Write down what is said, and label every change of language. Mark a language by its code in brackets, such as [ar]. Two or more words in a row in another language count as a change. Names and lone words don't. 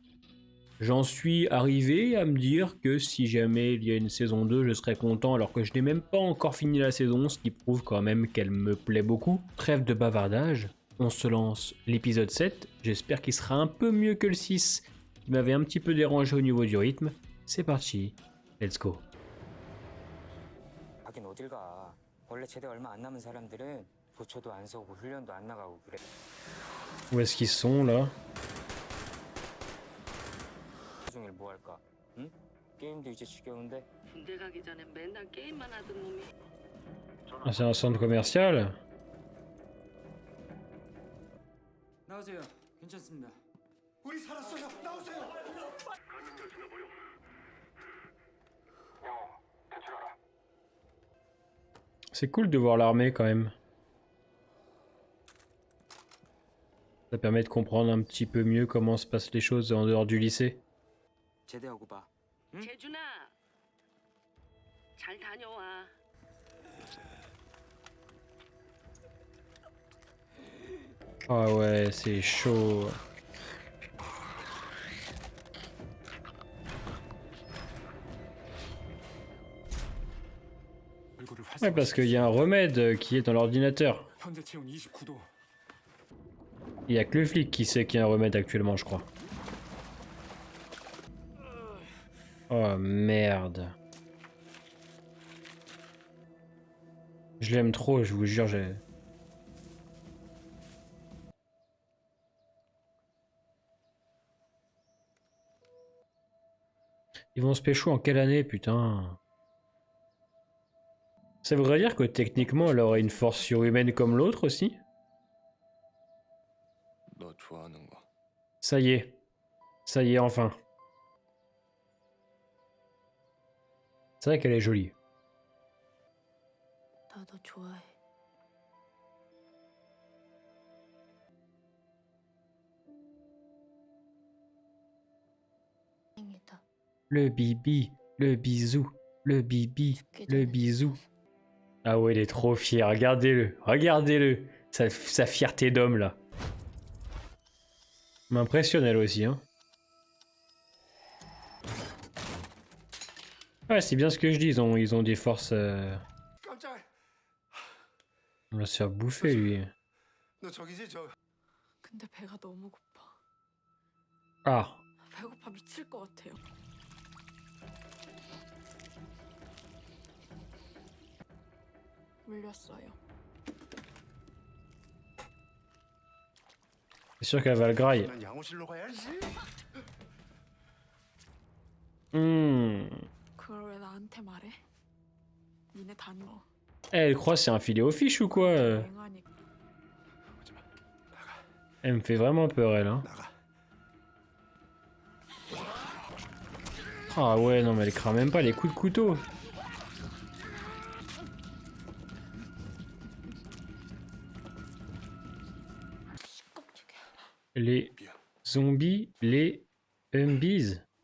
[fr] J'en suis arrivé à me dire que si jamais il y a une saison 2, je serais content alors que je n'ai même pas encore fini la saison, ce qui prouve quand même qu'elle me plaît beaucoup. Trêve de bavardage, on se lance l'épisode 7. J'espère qu'il sera un peu mieux que le 6, qui m'avait un petit peu dérangé au niveau du rythme. C'est parti, [en] let's go. [ko] 가긴 어딜 가. 원래 제대 얼마 안 남은 사람들은 부초도 안 서고 훈련도 안 나가고 그래. [fr] Où est-ce qu'ils sont là? [ko] 하루 종일 뭐 할까? 응? 게임도 이제 지겨운데. 군대 가기 전에 맨날 게임만 하던 놈이 [fr] Ah, c'est un centre commercial? [ko] 나오세요. 괜찮습니다. 우리 살았어요. 나오세요. [fr] C'est cool de voir l'armée quand même. Ça permet de comprendre un petit peu mieux comment se passent les choses en dehors du lycée. [ko] 제대하고 봐. 응? 재준아 잘 다녀와. [fr] Ah ouais, c'est chaud. Ouais, parce qu'il y a un remède qui est dans l'ordinateur. [ko] 현재 체온 29도. [fr] Il y a que le flic qui sait qu'il y a un remède actuellement, je crois. Oh merde. Je l'aime trop, je vous jure, j'ai... Ils vont se pécho en quelle année, putain? Ça voudrait dire que techniquement, elle aurait une force surhumaine comme l'autre aussi? [ko] 너 좋아하는 거. [fr] Ça y est, enfin. C'est vrai qu'elle est jolie. [ko] 나도 좋아해. 다행이다. [fr] Le bibi, le bisou, le bibi, le bisou. Ah ouais, il est trop fier, regardez-le, regardez-le. Sa fierté d'homme là. M'impressionne elle aussi, hein. Ouais, c'est bien ce que je dis, ils ont des forces... [ko] 깜짝. [fr] On va se faire bouffer lui. [ko] 너 저기지 저. 근데 배가 너무 고파. [fr] Ah, [ko] 배고파 미칠 것 같아요. 물렸어요. [fr] c'est sûr qu'elle va le graille. [ko] 난 양호실로 가야지. 그걸 왜 나한테 말해? 니네 다녀. [fr] Elle croit que c'est un filet aux fiches ou quoi? [ko] 맹하니 오지마. 나가. [fr] Elle me fait vraiment peur elle, hein. [ko] 나가. [fr] Ah ouais, non mais elle craint même pas les coups de couteau. Les zombies, les zombies.